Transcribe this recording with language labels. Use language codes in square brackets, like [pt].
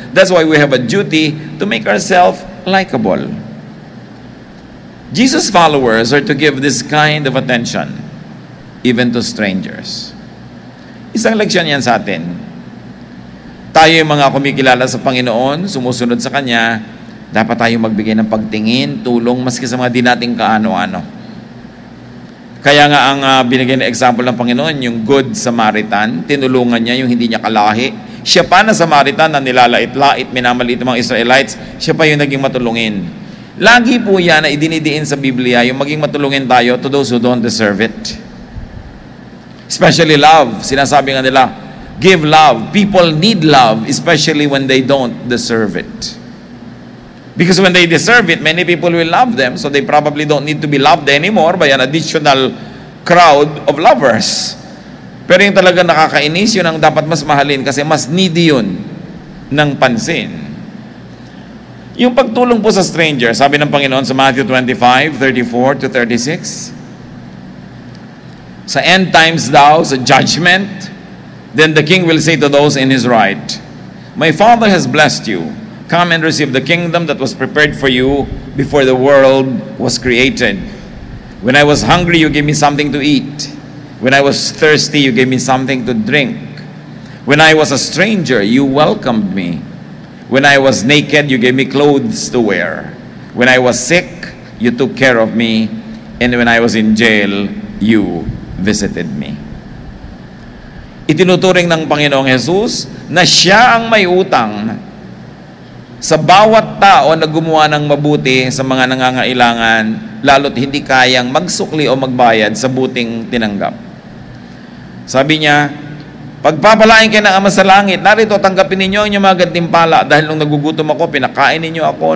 [en] That's why we have a duty to make ourselves likable. Jesus' followers are to give this kind of attention even to strangers. [tl] Isang leksyon yan sa atin. Tayo yung mga kumikilala sa Panginoon, sumusunod sa Kanya, dapat tayo magbigay ng pagtingin, tulong, maski sa mga di nating kaano-ano. Kaya nga ang binigay na example ng Panginoon, yung Good Samaritan, tinulungan niya yung hindi niya kalahi. Siya pa na Samaritan na nilalait-lait, minamaliit ng mga Israelites, siya pa yung naging matulungin. Lagi po yan na idinidiin sa Biblia, yung maging matulungin tayo [en] to those who don't deserve it. Especially love. [tl] Sinasabi nga nila, [en] give love. People need love, especially when they don't deserve it. Because when they deserve it, many people will love them, so they probably don't need to be loved anymore by an additional crowd of lovers. [tl] Pero yung talaga nakakainis, yun ang dapat mas mahalin kasi mas needy yun ng pansin. Yung pagtulong po sa stranger, sabi ng Panginoon sa Matthew 25:34-36, sa end times daw, sa judgment, [en] then the king will say to those in his right, my Father has blessed you. Come and receive the kingdom that was prepared for you before the world was created. When I was hungry, you gave me something to eat. When I was thirsty, you gave me something to drink. When I was a stranger, you welcomed me. When I was naked, you gave me clothes to wear. When I was sick, you took care of me. And when I was in jail, you visited me. [tl] Itinuturing ng Panginoong Jesus na siya ang may utang sa bawat tao na gumawa ng mabuti sa mga nangangailangan, lalo't hindi kayang magsukli o magbayad sa buting tinanggap. Sabi niya, pagpapalain kayo ng Ama sa langit, narito tanggapin ninyo ang inyong mga gantimpala dahil nung nagugutom ako, pinakain ninyo ako.